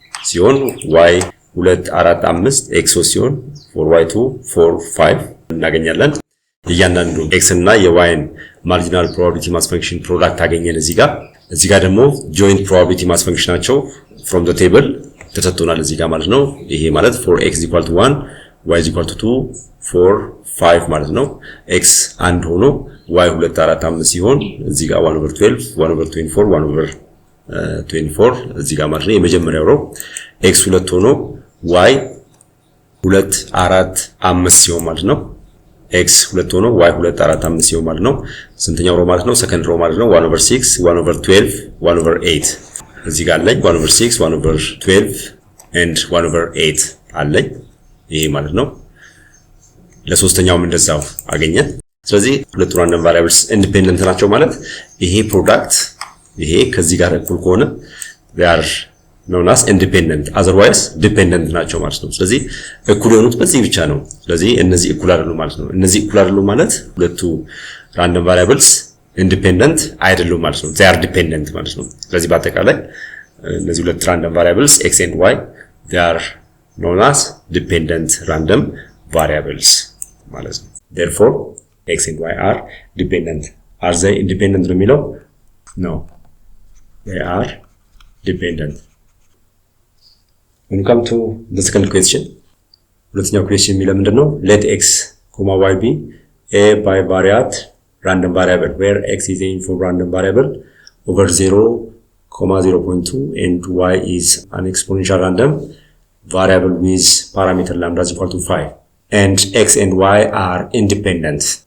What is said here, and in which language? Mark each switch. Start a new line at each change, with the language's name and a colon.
Amharic: ሲሆን y 2 4 5 x3 ሲሆን 4y2 4 5 እናገኛለን። እያንዳንዱ x እና የyን marginal probability mass function product አገኘን። እዚህ ጋር ደግሞ joint probability mass function ናቸው
English: from the table
Amharic: ተሰጥቶናል እዚህ ጋር ማለት ነው። ይሄ ማለት for x is equal to 1 y is equal to 2 4 5 ማለት ነው። x 1 ሆኖ y 2 4 5 ሲሆን እዚህ ጋር 1 over 12 1 over 24 1 over 24 እዚህ ጋር ማለት ነው የመጀመሪያው ሮ x 2 ሆኖ y 2 4 5 ሲሆን ማለት ነው። x 2 ሆኖ y 2 4 5 ሲሆን ማለት ነው ስንተኛው ሮ ማለት ነው? ሰከንድ ሮ ማለት ነው። 1 over 6 1 over 12 1 over 8 እዚህ ጋር አለኝ 1 over 6 1 over 12 and 1 over 8 አለኝ ይሄ ማለት ነው። ለሶስተኛውም እንደዛው አገኘን። ስለዚህ ሁለቱ ራንደም ቫሪያብልስ ኢንዲፔንደንት ናቸው ማለት ይሄ ፕሮዳክት ይሄ ከዚህ ጋር እኩል ከሆነ
English: they are known as independent, otherwise dependent
Amharic: ናቸው ማለት ነው። ስለዚህ እኩል የሆኑት በዚህ ብቻ ነው። ስለዚህ እነዚህ እኩል አይደሉም ማለት ነው። እነዚህ እኩል አይደሉም ማለት ሁለቱ ራንደም ቫሪያብልስ ኢንዲፔንደንት አይደሉም ማለት ነው።
English: they are dependent
Amharic: ማለት ነው። ስለዚህ በአጠቃላይ
English: እነዚህ ሁለት ራንደም ቫሪያብልስ x and y they are known as dependent random variables
Amharic: ማለት ነው።
English: therefore x and y are dependent. are they independent
Amharic: ነው የሚለው?
English: no, they are dependent. When we come to the second question,
Amharic: ሁለተኛው question የሚለው ምንድነው?
English: let x, y be a bivariate random variable where x is a uniform random variable over 0, 0.2 and y is an exponential random variable with parameter lambda is equal to 5, and x and y are independent.